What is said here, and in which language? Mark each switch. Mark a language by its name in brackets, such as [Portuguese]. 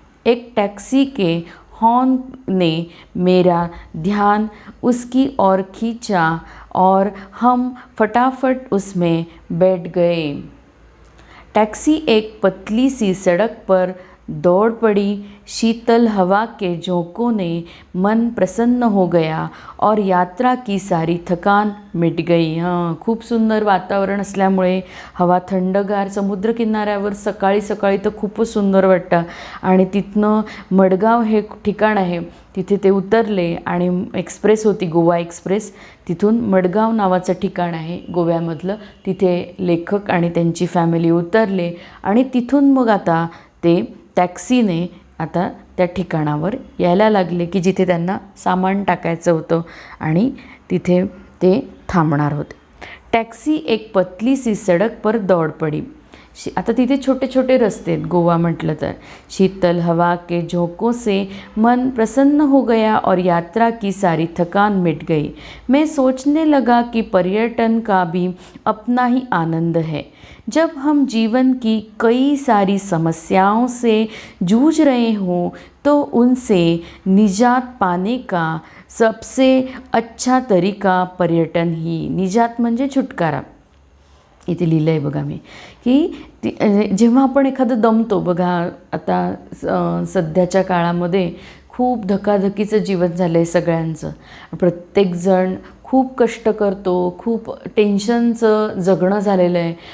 [Hindi] एक टैक्सी के हॉर्न ने मेरा ध्यान उसकी ओर खींचा और हम फटाफट उसमें बैठ गए. टैक्सी एक पतली सी सड़क पर दौड़ पड़ी, शीतल हवा के झोंकों ने मन प्रसन्न हो गया और यात्रा की सारी थकान मिट गई. [Marathi] खूप सुंदर वातावरण असल्यामुळे, हवा थंडगार, समुद्रकिनाऱ्यावर सकाळी सकाळी तर खूपच सुंदर वाटतं. आणि तिथनं मडगाव हे ठिकाण आहे, तिथे ते उतरले आणि एक्सप्रेस होती, गोवा एक्सप्रेस. तिथून मडगाव नावाचं ठिकाण आहे गोव्यामधलं, तिथे लेखक आणि त्यांची फॅमिली उतरले आणि तिथून मग आता ते टॅक्सीने आता त्या ठिकाणावर यायला लागले की जिथे त्यांना सामान टाकायचं होतं आणि तिथे ते थांबणार होते. [Hindi] टॅक्सी एक पतली सी सडक पर दौड़ पड़ी. [Marathi] आता तिथे छोटे छोटे रस्ते आहेत गोवा म्हटलं तर. [Hindi] शीतल हवा के झोंकों से मन प्रसन्न हो गया और यात्रा की सारी थकान मिट गई. मैं सोचने लगा कि पर्यटन का भी अपना ही आनंद है. जब हम जीवन की कई सारी समस्याओं से जूझ रहे हों तो उनसे निजात पाने का सबसे अच्छा तरीका पर्यटन ही. [Marathi] निजात म्हणजे छुटकारा. इथे लिहिलं आहे बघा मी की जेव्हा आपण एखादं दमतो बघा, आता सध्याच्या काळामध्ये खूप धकाधकीचं जीवन झालं आहे सगळ्यांचं. प्रत्येकजण खूप कष्ट करतो, खूप टेन्शनचं जगणं झालेलं आहे.